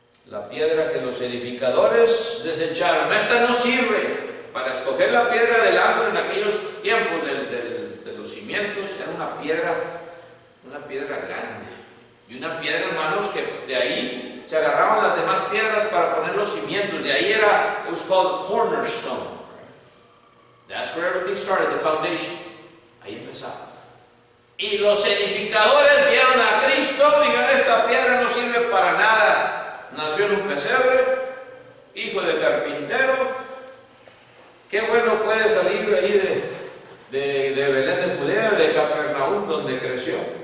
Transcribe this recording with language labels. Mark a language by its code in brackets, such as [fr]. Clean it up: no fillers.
[es] La piedra que los edificadores desecharon, esta no sirve. Para escoger la piedra del ángulo en aquellos tiempos de los cimientos, era una piedra grande. Y una piedra, hermanos, que de ahí se agarraban las demás piedras para poner los cimientos. De ahí era, [en] it was called cornerstone. That's where everything started, the foundation. [es] Ahí empezaba. Y los edificadores vieron a Cristo, dijeron, esta piedra no sirve para nada. Nació en un pesebre, hijo de carpintero. Qué bueno puede salir de ahí de Belén de Judea, de Capernaum, donde creció.